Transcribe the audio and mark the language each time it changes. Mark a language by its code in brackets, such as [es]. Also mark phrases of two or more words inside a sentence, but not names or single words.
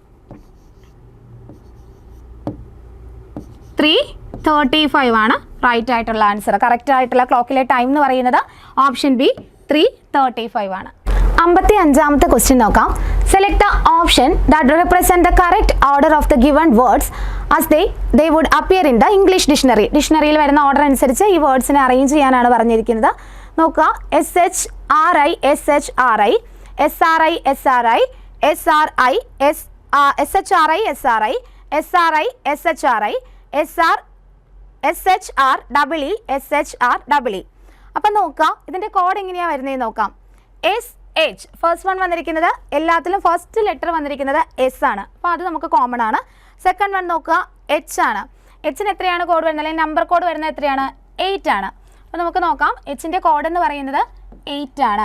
[ml] 3:35 ആണ് റൈറ്റ് ആയിട്ടുള്ള ആൻസർ. കറക്റ്റ് ആയിട്ടുള്ള ക്ലോക്കിലെ ടൈം എന്ന് പറയുന്നത് ഓപ്ഷൻ ബി 3:35 ആണ്. 55ാമത്തെ ക്വസ്റ്റ്യൻ നോക്കാം. [en] Select the option that represent the correct order of the given words as they would appear in the English dictionary. [ml] ഡിക്ഷണറിയിൽ വരുന്ന ഓർഡർ അനുസരിച്ച് ഈ വേർഡ്സിനെ അറേഞ്ച് ചെയ്യാനാണ് പറഞ്ഞിരിക്കുന്നത്. നോക്കുക, SHRI SHRI, SRI SRI, SRI SHRI SRI, SRI SHRI, SHR EE SHR EE. അപ്പം നോക്കുക, ഇതിൻ്റെ കോഡ് എങ്ങനെയാണ് വരുന്നതെന്ന് നോക്കാം. SH [en] first one [ml] വന്നിരിക്കുന്നത് എല്ലാത്തിലും [en] first letter [ml] വന്നിരിക്കുന്നത് എസ് ആണ്. അപ്പോൾ അത് നമുക്ക് കോമൺ ആണ്. [en] second one [ml] നോക്കുക, എച്ച് ആണ്. എച്ചിന് എത്രയാണ് കോഡ് വരുന്നത്, അല്ലെങ്കിൽ [en] number code [ml] വരുന്നത് എത്രയാണ്? 8 ആണ്. അപ്പോൾ നമുക്ക് നോക്കാം, എച്ചിൻ്റെ കോഡ് എന്ന് പറയുന്നത് 8 ആണ്.